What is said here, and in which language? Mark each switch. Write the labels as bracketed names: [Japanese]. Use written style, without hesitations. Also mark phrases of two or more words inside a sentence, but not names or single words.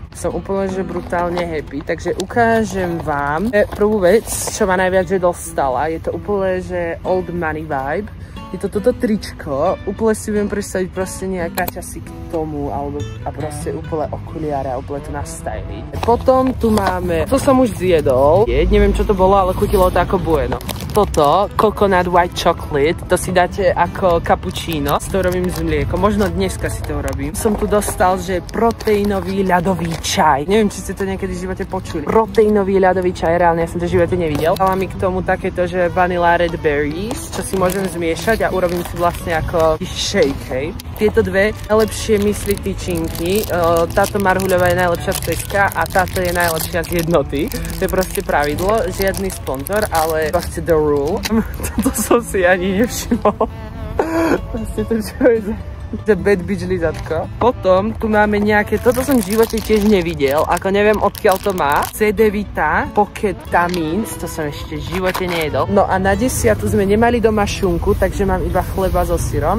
[Slovak] Som úplne že brutálne happy, takže ukážem vám prvú vec, čo ma najviac že dostala. Je to úplne že [English] old money vibe. [Slovak] Je to toto tričko, úplne si viem predstaviť proste nejaká časy k tomu, alebo a proste úplne okuliare a úplne to nastyliť. Potom tu máme, to som už zjedol, neviem čo to bolo, ale chutilo to ako bueno. Toto, [English] coconut white chocolate, [Slovak] to si dáte ako cappuccino, to robím s mliekom, možno dneska si to urobím. Som tu dostal, že proteínový ľadový čaj, neviem, či ste to niekedy v živote počuli. Proteínový ľadový čaj, reálne ja som to v živote nevidel. Dala mi k tomu takéto, že [English] vanilla red berries, [Slovak] čo si môžem zmiešať a urobím si vlastne ako shake, hej. Tieto dve najlepšie mysli tyčinky, táto marhuľová je najlepšia z Teska a táto je najlepšia z Jednoty. To je proste pravidlo, žiadny sponzor, ale proste [English] the rule. [Slovak] Toto som si ani nevšimol. Proste to čo je za [English] bad bitch [Slovak] lizatko. Potom tu máme nejaké, toto som v živote tiež nevidel, ako neviem odkiaľ to má. CD Vita Pocket Tamins, to som ešte v živote nejedol. No a na 10 sme nemali doma šunku, takže mám iba chleba so syrom.